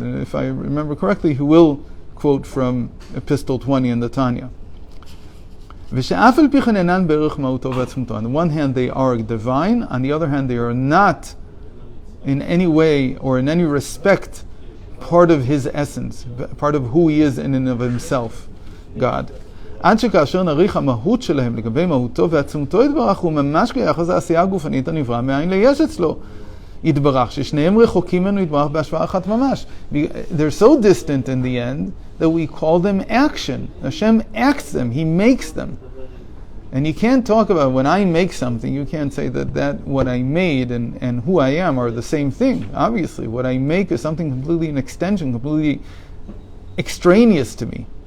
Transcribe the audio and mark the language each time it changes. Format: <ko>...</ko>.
<en>And if I remember correctly, he will quote from Epistle 20 in the Tanya. On the one hand, they are divine. On the other hand, they are not in any way or in any respect part of his essence, part of who he is in and of himself, God.</en> <he>עד שכאשר נריך המהות שלהם לגבי מהותו ועצמותו יתברך, הוא ממש כיחס העשייה הגופנית הנברא מאין ליש אצלו יתברך, ששניהם רחוקים ממנו יתברך בהשוואה אחת ממש.</he> <en>They're so distant in the end that we call them action. Hashem acts them, he makes them. And you can't talk about when I make something, you can't say that what I made and who I am are the same thing. Obviously, what I make is something completely an extension, completely extraneous to me.</en>